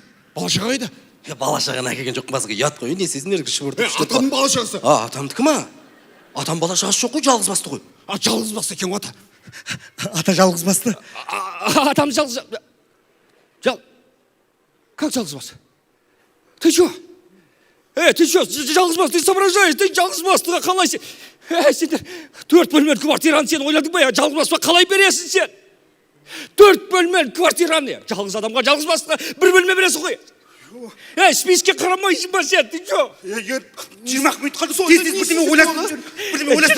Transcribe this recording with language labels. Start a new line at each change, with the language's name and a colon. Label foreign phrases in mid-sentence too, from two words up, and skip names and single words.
Kazakh: Бала шаға қайда? Бала шағаны әкелген жоқ Басеке, ұят қой. Не сезін ергі шыбырды. Атаның бала шағасы. Атамдікі ма? Атам бала шағасы жоқ қой, жалғыз басты ғой. Жалғыз басты екен ата. Ата жалғыз басты. Атам жалғыз... Как жалғыз басты?
Russian: Ты чё? Ты чё?
Kazakh: Жалғыз басты,
Russian: ты соображаешь?
Kazakh: Ты жалғыз бастыға қалайсың? Сендер 4 бөлмелі квартираны сен ойладың ба? Жалғыз басыға қалай бересің сен? 4 бөлмелі квартираны жалғыз адамға жалғыз бастыға 1 бөлме бересің ғой. Списке қарамайсың ба сен?
Russian: Ты чё?
Kazakh: 20 минут қалды сол. Бірдеме ойластырып